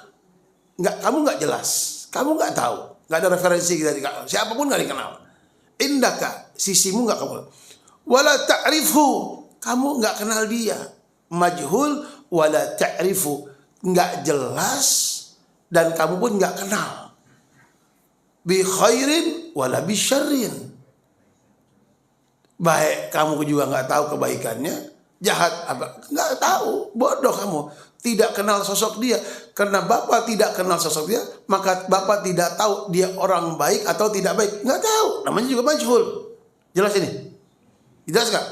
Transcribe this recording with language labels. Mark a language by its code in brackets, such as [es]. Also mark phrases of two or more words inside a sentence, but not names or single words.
[id] Kamu nggak jelas. Kamu nggak tahu. Nggak ada referensi dari kamu. Siapapun nggak dikenal. Indaka, sisimu nggak kamu. [ar] ولا تعرفه, [id] kamu nggak kenal dia. [ar] مجهول ولا تعرفه, [id] nggak jelas dan kamu pun nggak kenal. [ar] بخير ولا بشر, [id] baik kamu juga nggak tahu kebaikannya, jahat apa nggak tahu, bodoh kamu, tidak kenal sosok dia. Karena Bapak tidak kenal sosok dia, maka Bapak tidak tahu dia orang baik atau tidak baik, nggak tahu. Namanya juga majhul. Jelas ini? Jelas gak?